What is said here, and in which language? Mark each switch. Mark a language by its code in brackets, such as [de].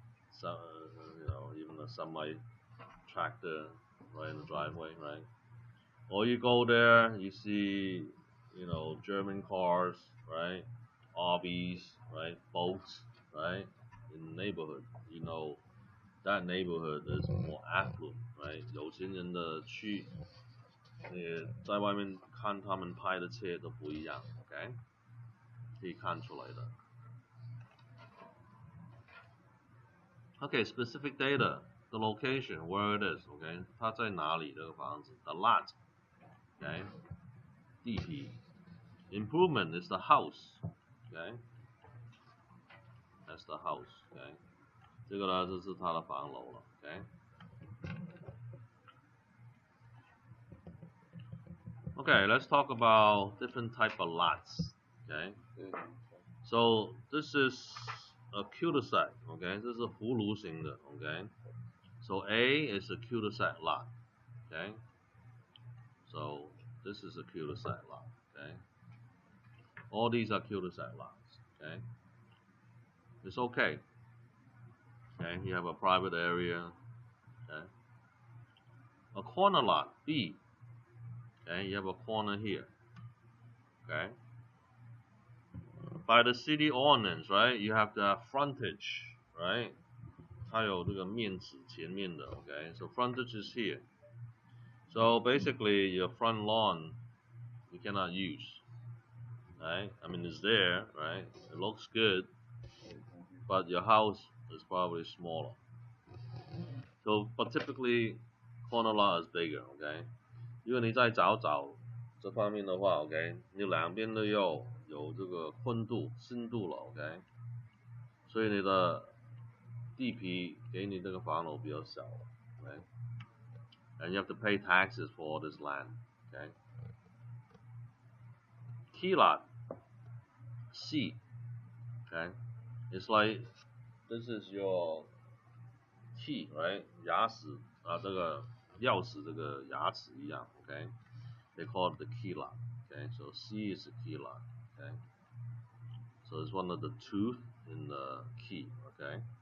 [en] Some, even a semi tractor right in the driveway, right? Or you go there, you see, German cars, right? RVs, right? Boats, right? In the neighborhood, that neighborhood is more affluent, right? [zh] 有钱人的区，在外面看他们拍的车都不一样 ，OK？可以看出来的。 [en] Okay, specific data, the location, where it is, okay? [zh] 它在哪里这个房子 ？ [en] The lot, okay? [zh] 地皮。 [en] Improvement is the house, okay? That's the house, okay? [zh] 这个呢就是它的房楼了 ，okay? [en] Okay, let's talk about different type of lots, okay? So this is a cul-de-sac, okay? [zh] 这是葫芦形的 ，okay? [en] So A is a cul-de-sac lot, okay? So this is a cul-de-sac lot, okay? All these are cul-de-sac lots, okay? It's okay. Okay, you have a private area, okay? A corner lot, B. Okay, you have a corner here, okay? By the city ordinance, right? You have the frontage, right? [zh] 它有这个面子前面的 okay? [en] So frontage is here. So basically, your front lawn you cannot use, right? I mean, it's there, right? It looks good, but your house is probably smaller. So, but typically, corner lot is bigger, okay? [zh] 如果你再找这方面的话 ，OK， 你两边都要有这个宽度、深度了 ，OK， 所以你的地皮给你这个房楼比较小了 ，OK， [en] and you have to pay taxes for all this land, okay? Key lot, C, okay, it's like this is your key, right? [zh] 牙齿啊，这个钥匙这个牙齿一样 ，OK， [en] they call it the key lot. Okay, so C is a key lot. Okay, so it's one of the tooth in the key. Okay.